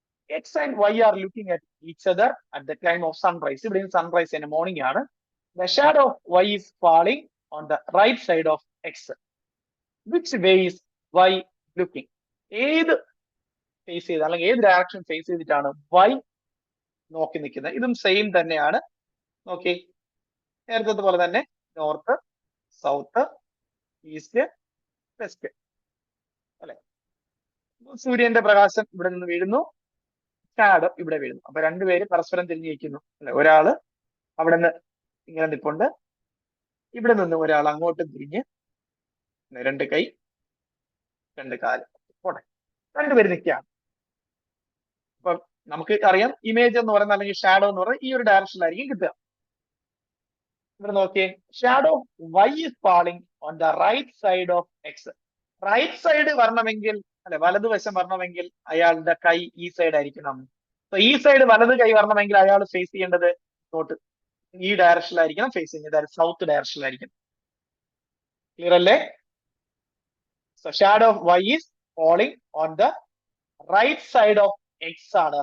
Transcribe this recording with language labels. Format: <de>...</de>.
<en>X and Y are looking at each other at the time of sunrise.</en> <ml>ഇവിടെ sunrise തന്നെ morning ആണ്.</ml> <en>The shadow of Y is falling on the right side of X. Which way is Y looking?</en> <ml>ഏത് face ചെയ്ത് അല്ലെങ്കിൽ ഏത് direction face ചെയ്തിട്ടാണ് Y നോക്കി നിൽക്കുന്നത്? ഇതും സെയിം തന്നെയാണ്. നോക്കി, നേരത്തെ പോലെ തന്നെ നോർത്ത്, സൗത്ത്, ഈസ്റ്റ്, വെസ്റ്റ് അല്ലെ. സൂര്യന്റെ പ്രകാശം ഇവിടെ നിന്ന് വീഴുന്നു, ഷാഡോ ഇവിടെ വീഴുന്നു. അപ്പൊ രണ്ടുപേര് പരസ്പരം തിരിഞ്ഞിരിക്കുന്നു അല്ലെ. ഒരാള് അവിടെ നിന്ന് ഇങ്ങനെ നിൽപ്പുണ്ട്, ഇവിടെ നിന്ന് ഒരാൾ അങ്ങോട്ട് തിരിഞ്ഞ്, രണ്ട് കൈ രണ്ട് കാല് പോട്ടെ, രണ്ടുപേര് നിൽക്കുകയാണ്. അപ്പൊ നമുക്ക് അറിയാം ഇമേജ് എന്ന് പറയുന്നത് അല്ലെങ്കിൽ ഷാഡോ എന്ന് പറയുന്നത് ഈ ഒരു ഡയറക്ഷനിലായിരിക്കും കിട്ടുക. ഇവിടെ നോക്കിയേ, shadow</ml> <en>Y is falling on the right side of X.</en> <ml>Right side വരണമെങ്കിൽ അല്ലെ വലതുവശം വരണമെങ്കിൽ അയാളുടെ കൈ ഈ സൈഡ് ആയിരിക്കണം. സോ ഈ സൈഡ് വലത് കൈ വരണമെങ്കിൽ അയാൾ ഫേസ് ചെയ്യേണ്ടത് ഇങ്ങോട്ട് ഈ ഡയറക്ഷനിലായിരിക്കണം ഫേസ് ചെയ്യുന്നത്, സൗത്ത് ഡയറക്ഷനിലായിരിക്കും. ക്ലിയർ അല്ലേ?</ml> <en>So shadow of Y is falling on the right side of X ആണ്.</en>